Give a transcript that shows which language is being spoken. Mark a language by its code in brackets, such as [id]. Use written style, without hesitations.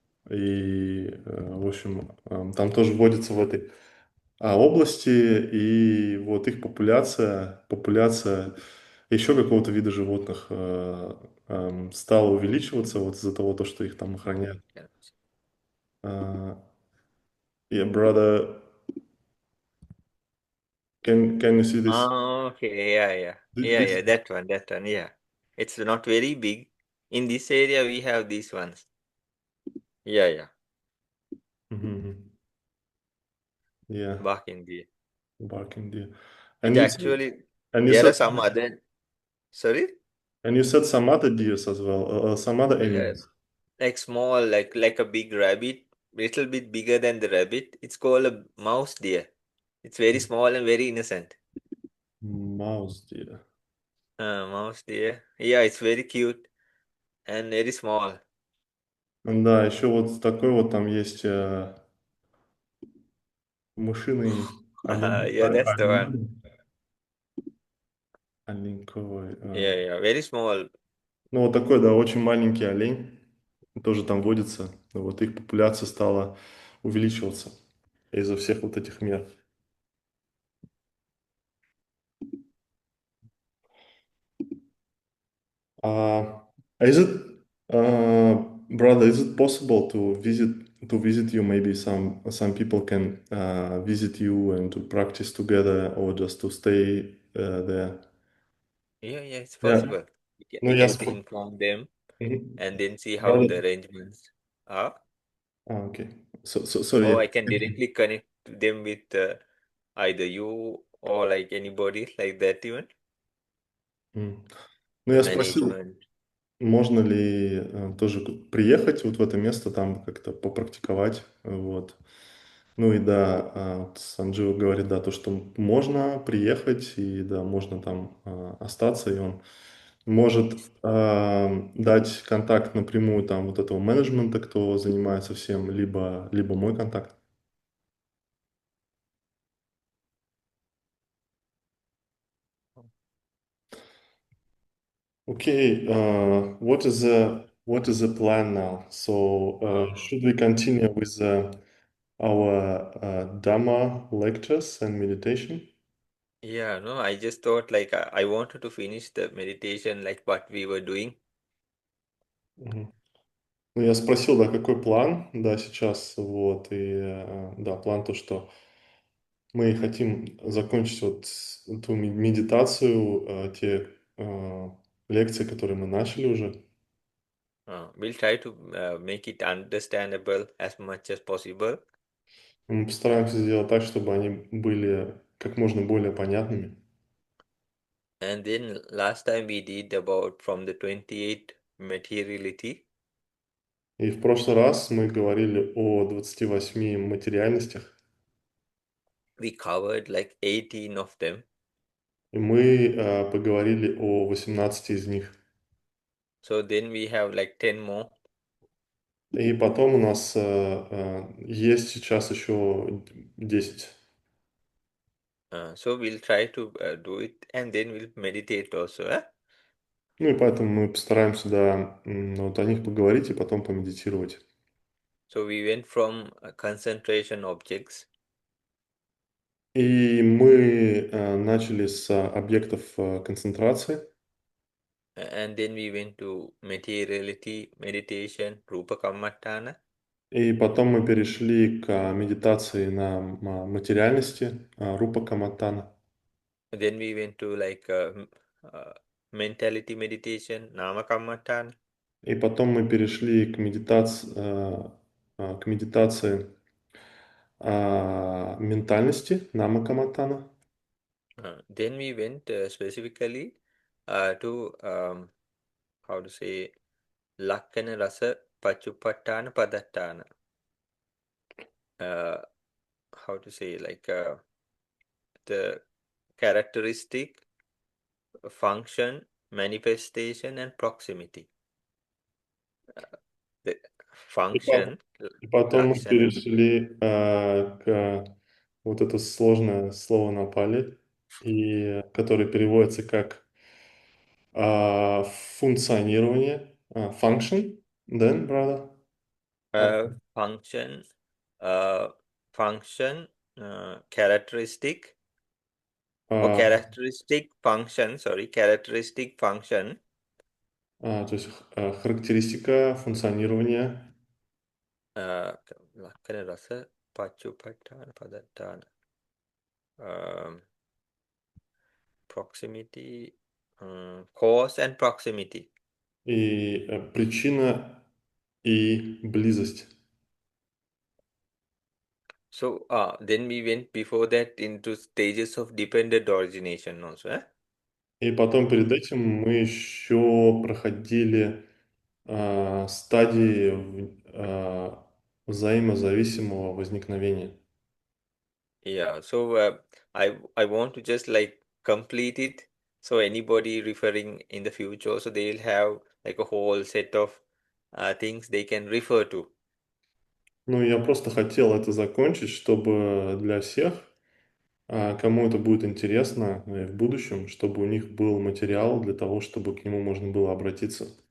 [ru] И, в общем, там тоже вводится в этой области, и вот их популяция еще какого-то вида животных стала увеличиваться вот из-за того, что их там охраняют. [en] Yeah. Uh, yeah, brother, can you see this? Okay, yeah, This? that one, yeah. It's not very big. In this area, we have these ones. Yeah. Mhm. Yeah, Barking deer. barking deer. It And you said, actually, and you there said, are some other, sorry? and you said some other deers as well, some other Yeah, animals. like small, like a big rabbit, little bit bigger than the rabbit. It's called a mouse deer. It's very small and very innocent. Mouse deer. Mouse deer. Yeah, it's very cute and very small. [ru] Да, еще вот такой вот там есть мышиный [en] Yeah, that's the one. [ru] оленьковый. [en] Yeah, very small. [ru] Ну, вот такой, да, очень маленький олень. Тоже там водится. Вот их популяция стала увеличиваться из-за всех вот этих мер. [en] Uh, is it, brother, is it possible to visit you? Maybe some people can visit you and to practice together, or just to stay there. Yeah, it's Yeah. possible. [ru] Ну, [en] We can inform them. Мгм. and then see how Brother, the arrangements are. okay. Sorry. Or I can directly connect them with either you or like anybody like that even. [ru] М. Ну, [en] The [ru] я спросил, [en] management. [ru] можно ли тоже приехать вот в это место, там как-то попрактиковать, вот. Ну и да, вот Санджива говорит, да, то, что можно приехать, и да, можно там остаться, и он может дать контакт напрямую там вот этого менеджмента, кто занимается всем, либо мой контакт. [en] Okay, what is the plan now? So Uh, should we continue with our Dhamma lectures and meditation? yeah, no, I just thought like I wanted to finish the meditation like what we were doing. Мгм. [ru] Ну, я спросил, да, какой план, да, сейчас, вот, и, да, план то, что мы хотим закончить вот эту медитацию, те лекции, которые мы начали уже. [en] We'll try to make it understandable as much as possible. [ru] Мы постараемся сделать так, чтобы они были как можно более понятными. [en] And then last time we did about from the 28 materiality. [ru] И в прошлый раз мы говорили о 28 материальностях, [en] We covered like 18 of them. [ru] и мы поговорили о 18 из них. [en] So then we have like 10 more. [ru] И потом у нас есть сейчас еще 10. [en] So we'll try to do it and then we'll meditate also. [ru] Ну и поэтому мы постараемся, да, вот о них поговорить и потом помедитировать. [en] So we went from concentration objects [ru] И мы начали с объектов концентрации, [en] and then we went to materiality, meditation, rupa kammatthana. [ru] и потом мы перешли к медитации на материальности, рупа каматтана. [en] Then we went to like mentality meditation, nama kammatthana. [ru] И потом мы перешли к медитации ментальности, нама каматтана. [en] Then we went specifically to how to say lakkana rasa pachupattana padattana. Uh, how to say like the characteristic, function, manifestation, and proximity. The [ru] И, по- [en] function, [ru] и потом мы [pi] lakshana. [ru] перешли к вот это сложное слово на пали, и которое переводится как функционирование, [en] function, then, brother? Uh, Function, uh, function, characteristic, or а, characteristic function, sorry, characteristic function, [ru] то есть характеристика функционирования [en] lakkana rasa pachupattana padattana, um, proximity, cause and proximity. [ru] и причина и близость. [en] So then we went before that into stages of dependent origination also. И потом перед этим мы еще проходили стадии взаимозависимого возникновения. Yeah, so I want to just like complete it. So anybody referring in the future, so they'll have like a whole set of things they can refer to. [ru] Ну, я просто хотел это закончить, чтобы для всех, кому это будет интересно в будущем, чтобы у них был материал для того, чтобы к нему можно было обратиться.